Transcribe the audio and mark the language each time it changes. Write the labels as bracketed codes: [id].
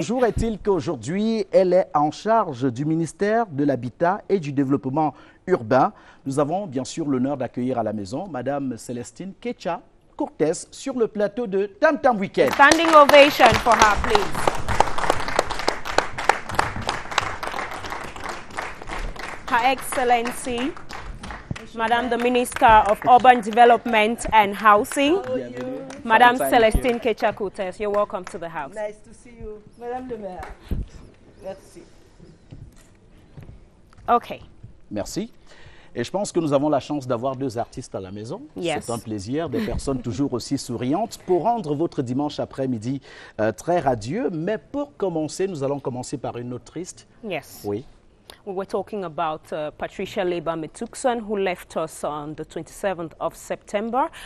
[fr] Toujours est-il qu'aujourd'hui, elle est en charge du ministère de l'Habitat et du Développement urbain. Nous avons bien sûr l'honneur d'accueillir à la maison Madame Célestine Kecha Cortez sur le plateau de Tam Tam Weekend. [en] Standing ovation for her, please. Her Excellency, Madame the Minister of Urban Development and Housing, Madame Célestine Kecha Cortez, you're welcome to the house. Nice to see you, Madame le maire. Merci. Okay. [fr] Merci. Et je pense que nous avons la chance d'avoir deux artistes à la maison. [en] Yes. [fr] C'est un plaisir, des personnes toujours aussi souriantes pour rendre votre dimanche après-midi très radieux. Mais pour commencer, nous allons commencer par une autre triste. [en] Yes. [fr] Oui. [en] We were talking about Patricia Leba Metukson, who left us on the 27th of September.